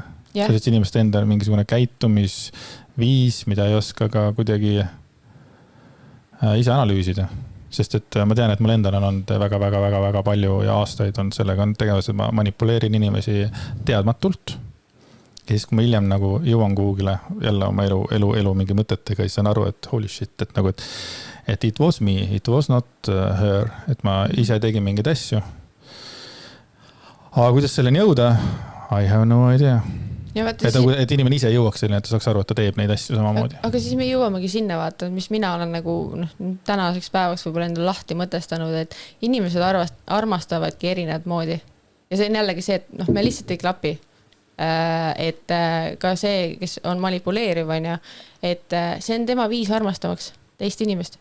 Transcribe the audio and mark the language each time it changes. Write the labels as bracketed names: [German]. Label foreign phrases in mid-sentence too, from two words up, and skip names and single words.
[Estonian] Sellist inimeste endal mingisugune käitumisviis, mida ei oska ka kuidagi ise analüüsida. Sest et ma tean, et mul endal on olnud väga palju ja aastaid on sellega on tegevus, et ma manipuleerin inimesi teadmatult. Ja siis, kui ma hiljem nagu jõuan kuhugile jälle oma elu mingi mõtetega, siis saan aru, et [English] holy shit, [Estonian] et nagu, et [English] it was me, it was not her, [Estonian] et ma ise tegin mingeid asju. Aga kuidas selleni jõuda? [English] I have no idea. [Estonian] Et inimene ise jõuaks selline, et ta saaks aru, et ta teeb neid asju samamoodi. Aga siis me jõuamegi sinna vaata, mis mina olen nagu tänaseks päevaks võib-olla endale lahti mõtestanud, et inimesed armastavadki erinevad moodi. Ja see on jällegi see, et me lihtsalt ei klapi. Et ka see, kes on manipuleeriv, on ja, et see on tema viis armastamaks teist inimest.